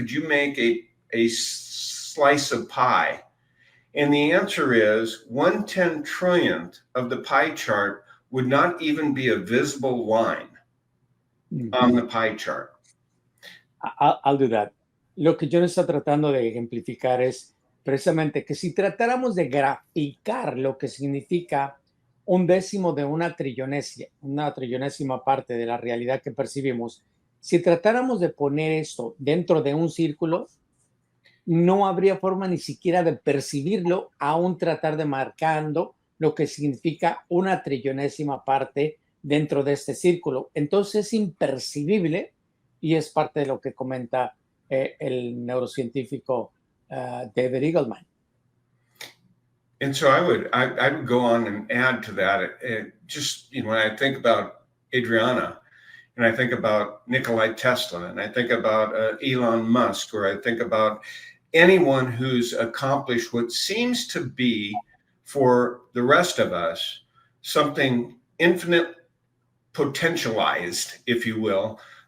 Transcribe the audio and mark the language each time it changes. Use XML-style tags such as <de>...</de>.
<en>Could you make a slice of pie? And the answer is 1/10 trillionth of the pie chart would not even be a visible line on the pie chart. I'll do that.</en> <es>Lo que yo está tratando de ejemplificar es precisamente que si tratáramos de graficar lo que significa un décimo de una trillonésima parte de la realidad que percibimos, si tratáramos de poner esto dentro de un círculo, no habría forma ni siquiera de percibirlo, aún tratar de marcando lo que significa una trillonésima parte dentro de este círculo. Entonces es impercibible y es parte de lo que comenta el neurocientífico David Eagleman.</es> <en>And so I would go on and add to that. Just when I think about Adriana, and I think about Nikolai Tesla, and I think about Elon Musk, or I think about anyone who's accomplished what seems to be, for the rest of us, something infinite potentialized, if you will.</en>